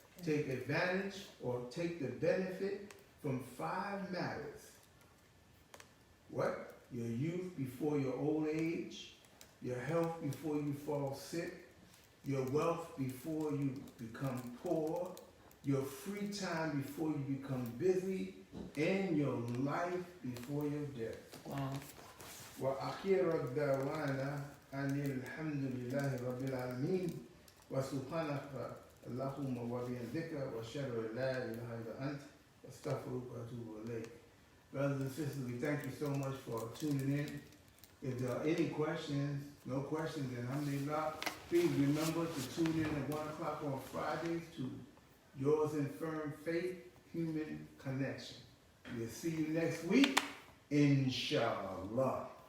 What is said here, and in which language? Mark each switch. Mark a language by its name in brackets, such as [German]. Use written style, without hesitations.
[English] Take advantage or take the benefit from 5 matters. What? Your youth before your old age, your health before you fall sick, your wealth before you become poor, your free time before you become busy, and your life before your death. Wow. [Arabic] وأخير الدعوانا أن الحمد لله رب العالمين وسبحانك اللهم وبحمدك وأشهد أن لا إله إلا أنت أستغفرك وأتوب إليك. [English] Brothers and sisters, we thank you so much for tuning in. If there are any questions, no questions, then alhamdulillah, please remember to tune in at 1 o'clock on Fridays to Yours in Firm Faith Human Connection. We'll see you next week, inshallah.